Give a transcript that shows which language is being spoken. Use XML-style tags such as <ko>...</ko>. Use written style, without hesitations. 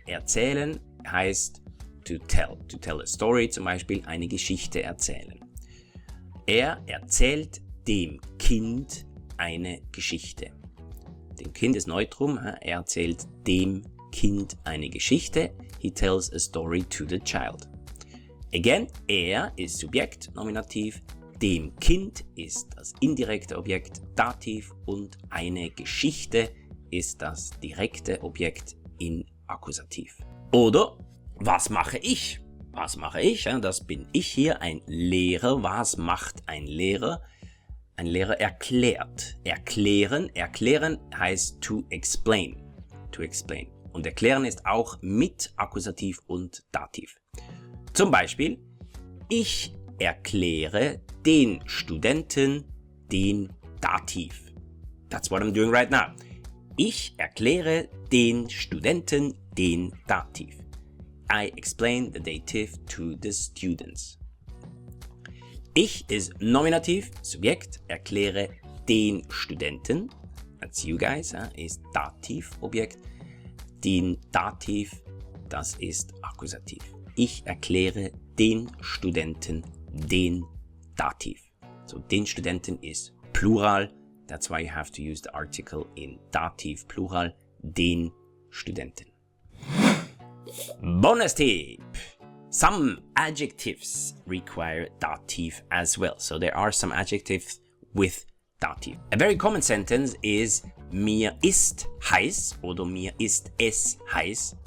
<de>Erzählen heißt</de> <en>to tell. To tell a story,</en> <de>zum Beispiel eine Geschichte erzählen. Er erzählt dem Kind eine Geschichte. Dem Kind ist Neutrum. Er erzählt dem Kind eine Geschichte.</de> <en>He tells a story to the child.</en> <de>Again, er ist Subjekt, Nominativ. Dem Kind ist das indirekte Objekt, Dativ, und eine Geschichte ist das direkte Objekt in Akkusativ. Oder, was mache ich? Was mache ich? Das bin ich hier, ein Lehrer. Was macht ein Lehrer? Ein Lehrer erklärt. Erklären heißt to explain. To explain. Und erklären ist auch mit Akkusativ und Dativ. Zum Beispiel, ich erkläre den Studenten den Dativ.</de> <en>That's what I'm doing right now.</en> <de>Ich erkläre den Studenten den Dativ.</de> <en>I explain the dative to the students.</en> <de>Ich ist Nominativ, Subjekt, erkläre den Studenten.</de> <en>That's you guys,</en> <de>ist Dativ, Objekt. Den Dativ, das ist Akkusativ. Ich erkläre den Studenten den Dativ. So, den Studenten ist Plural.</de> <en>That's why you have to use the article in Dativ, Plural.</en> <de>Den Studenten.</de> <en>Bonus tip. Some adjectives require Dativ as well. So there are some adjectives with Dativ. A very common sentence is</en> <de>mir ist heiß oder mir ist es heiß.</de>